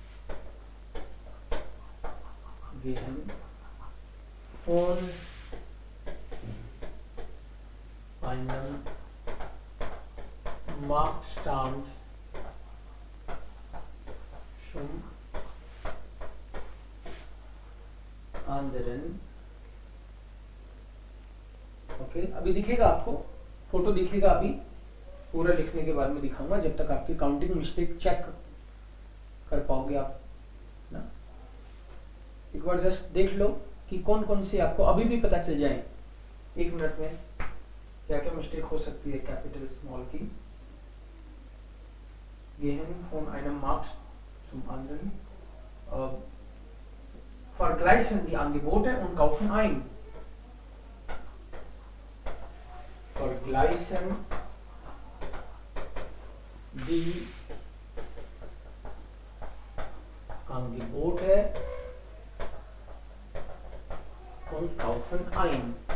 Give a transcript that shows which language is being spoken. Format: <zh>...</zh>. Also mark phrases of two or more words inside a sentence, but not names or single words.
<de>Gehen von einem Marktstand zum anderen.</de> <hi>ओके, अभी दिखेगा आपको, फोटो दिखेगा, अभी पूरा लिखने के बाद में दिखाऊंगा, जब तक आपकी</hi> <en>counting mistake</en> <hi>चेक कर पाओगे आप ना। एक बार जस्ट देख लो कि कौन कौन से आपको अभी भी पता चल जाए 1 मिनट में क्या क्या मिस्टेक हो सकती है</hi> <en>capital small</en> <hi>की।</hi> <de>Gehen von einem Markt zum anderen, vergleichen die Angebote und kaufen ein. Vergleichen die Angebote und kaufen ein.</de>